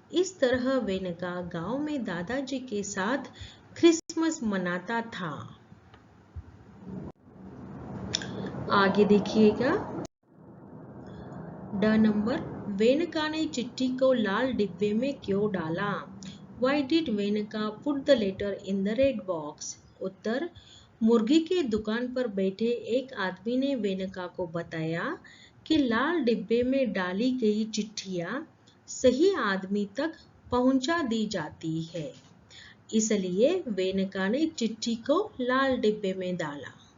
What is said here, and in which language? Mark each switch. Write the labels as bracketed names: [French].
[Hindi] इस तरह वेनका गांव में दादाजी के साथ क्रिसमस मनाता था। आगे देखिएगा, ड नंबर, वेनका ने चिट्ठी को लाल डिब्बे में क्यों डाला? [English] Why did वेनका put the letter in the red box? [Hindi] उत्तर, मुर्गी के दुकान पर बैठे एक आदमी ने वेनका को बताया कि लाल डिब्बे में डाली गई चिट्ठियां सही आदमी तक पहुंचा दी जाती है, इसलिए वेनका ने चिट्ठी को लाल डिब्बे में डाला।